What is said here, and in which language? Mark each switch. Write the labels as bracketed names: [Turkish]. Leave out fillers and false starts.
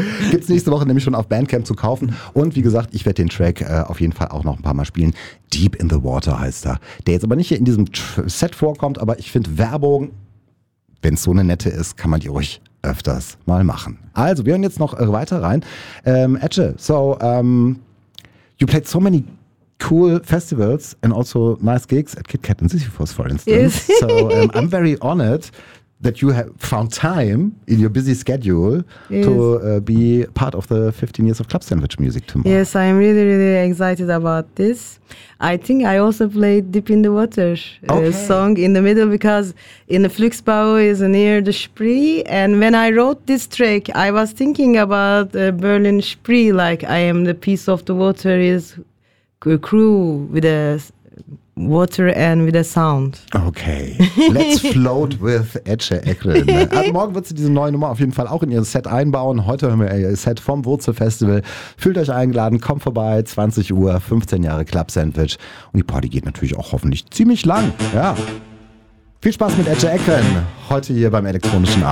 [German] Gibt's nächste Woche nämlich schon auf Bandcamp zu kaufen. Und wie gesagt, ich werde den Track auf jeden Fall auch noch ein paar Mal spielen. Deep in the Water heißt er. Der jetzt aber nicht hier in diesem Set vorkommt, aber ich finde Werbung, wenn es so eine nette ist, kann man die ruhig öfters mal machen. Also, wir hören jetzt noch weiter rein. [English] Etche, so, you played so many cool festivals and also nice gigs at KitKat and Sisyphus, for instance. Yes. So, I'm very honored that you have found time in your busy schedule to be part of the 15 years of Club Sandwich music tomorrow. Yes, I'm really, really excited about this. I think I also played Deep in the Water song in the middle, because in the Fluxbau is near the Spree. And when I wrote this track, I was thinking about Berlin Spree, like I am the piece of the water, is a crew with a water and with a sound. Okay, let's float with Etche Eklund. [German] Also morgen wird sie diese neue Nummer auf jeden Fall auch in ihr Set einbauen. Heute hören wir ihr Set vom Wurzelfestival. Fühlt euch eingeladen, kommt vorbei, 20 Uhr, 15 Jahre Club Sandwich. Und die Party geht natürlich auch hoffentlich ziemlich lang. Ja. Viel Spaß mit Etche Eklund heute hier beim elektronischen Abend.